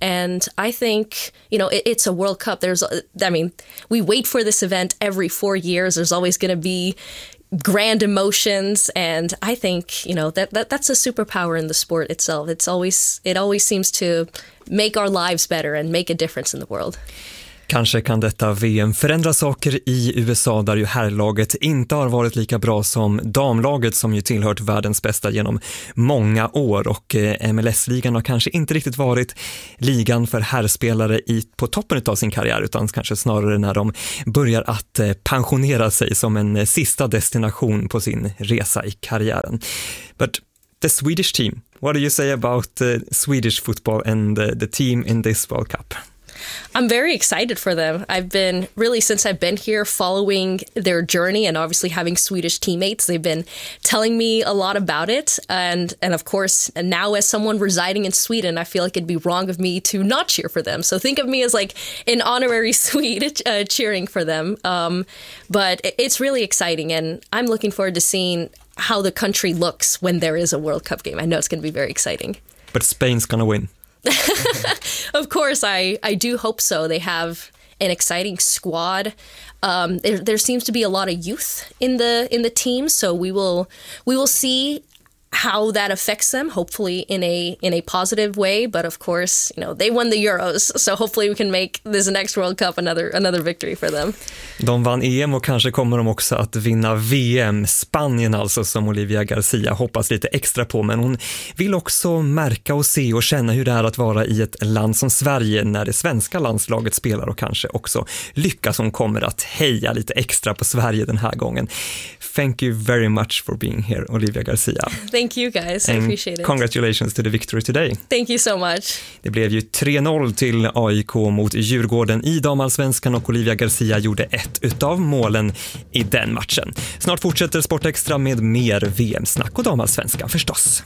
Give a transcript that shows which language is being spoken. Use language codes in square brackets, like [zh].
[en] And I think, you know, it's a World Cup. We wait for this event every 4 years. There's always going to be grand emotions. And I think, you know, that's a superpower in the sport itself. It always seems to make our lives better and make a difference in the world. [sv] Kanske kan detta VM förändra saker i USA, där ju herrlaget inte har varit lika bra som damlaget, som ju tillhört världens bästa genom många år. Och MLS-ligan har kanske inte riktigt varit ligan för herrspelare på toppen av sin karriär, utan kanske snarare när de börjar att pensionera sig som en sista destination på sin resa i karriären. [en] But the Swedish team, what do you say about Swedish football and the team in this World Cup? I'm very excited for them. I've been, really, since I've been here, following their journey, and obviously having Swedish teammates, they've been telling me a lot about it. And of course, and now as someone residing in Sweden, I feel like it'd be wrong of me to not cheer for them. So think of me as like an honorary Swede cheering for them. But it's really exciting, and I'm looking forward to seeing how the country looks when there is a World Cup game. I know it's going to be very exciting. But Spain's going to win. Of course, I do hope so. They have an exciting squad. There seems to be a lot of youth in the team, so we will see how that affects them, hopefully in a positive way. But of course, you know, they won the Euros, so hopefully we can make this next World Cup another victory for them. [sv] De vann EM, och kanske kommer de också att vinna VM. Spanien alltså, som Olivia Garcia hoppas lite extra på, men hon vill också märka och se och känna hur det är att vara i ett land som Sverige när det svenska landslaget spelar, och kanske också lyckas. Hon kommer att heja lite extra på Sverige den här gången. [en] Thank you very much for being here, Olivia Garcia. Thank you guys, and I appreciate it. Congratulations to the victory today. Thank you so much. [sv] Det blev ju 3-0 till AIK mot Djurgården i Damallsvenskan, och Olivia Garcia gjorde ett utav målen i den matchen. Snart fortsätter Sportextra med mer VM-snack och Damallsvenskan förstås.